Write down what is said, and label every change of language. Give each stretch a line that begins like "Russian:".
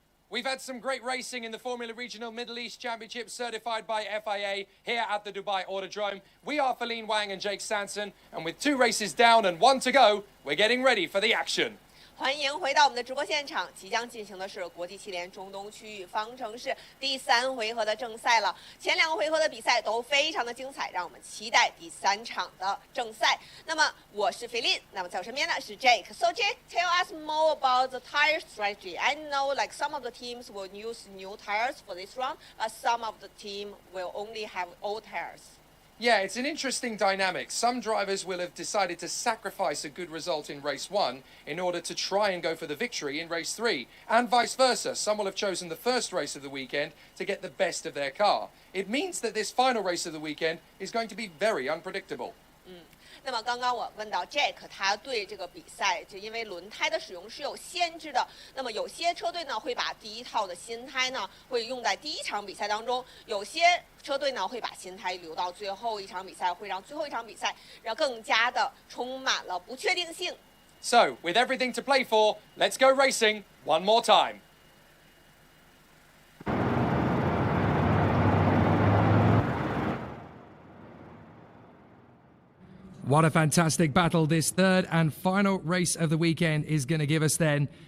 English: we've had some great racing in the Formula Regional Middle East Championship certified by FIA here at the Dubai Autodrome. We are Feline Wang and Jake Sanson, and with 2 races down and 1 to go, we're getting ready for the action.
Chinese: 欢迎回到我们的直播现场，即将进行的是国际汽联中东区域方程式第3回合的正赛了。前2个回合的比赛都非常的精彩，让我们期待第3场的正赛。那么我是菲林，那么在我身边的是 Jake。
English: So Jake, tell us more about the tire strategy. I know like some of the teams will use new tires for this round, but some of the team will only have old tires. Yeah, it's an interesting dynamic. Some drivers will have decided to sacrifice a good result in race 1 in order to try and go for the victory in race 3, and vice versa. Some will have chosen the first race of the weekend to get the best of their car. It means that this final race of the weekend is going to be very unpredictable.
Chinese: 那么刚刚我问到 Jack， 他对这个比赛就因为轮胎的使用是有限制的。那么有些车队呢会把第1套的新胎呢会用在第1场比赛当中，有些车队呢会把新胎留到最后一场比赛，会让最后一场比赛让更加的充满了不确定性。
English: So, with everything to play for, let's go racing one more time. What a fantastic battle this 3rd and final race of the weekend is going to give us then.